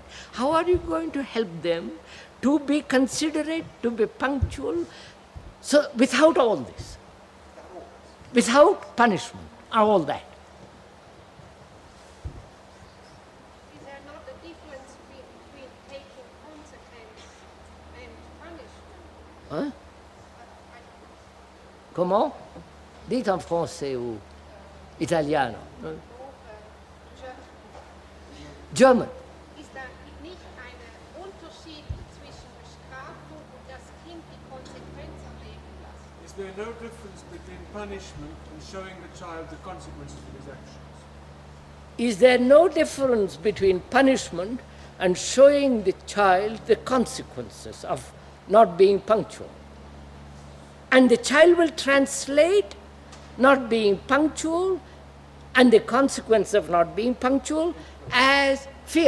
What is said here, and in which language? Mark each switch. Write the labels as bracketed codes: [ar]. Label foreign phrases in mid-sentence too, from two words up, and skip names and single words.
[en] How are you going to help them to be considerate, to be punctual, so without all this, without punishment, all that? Is there not a difference between taking consequence and punishment? [fr] Hein? Comment? Dites en français ou italiano. [en] German. [de] Ist da nicht ein Unterschied zwischen Bestrafung und das Kind die Konsequenz erleben lassen? [en] Is there no difference between punishment and showing the child the consequences of his actions? Is there no difference between punishment and showing the child the consequences of not being punctual? And the child will translate not being punctual and the consequence of not being punctual as fear.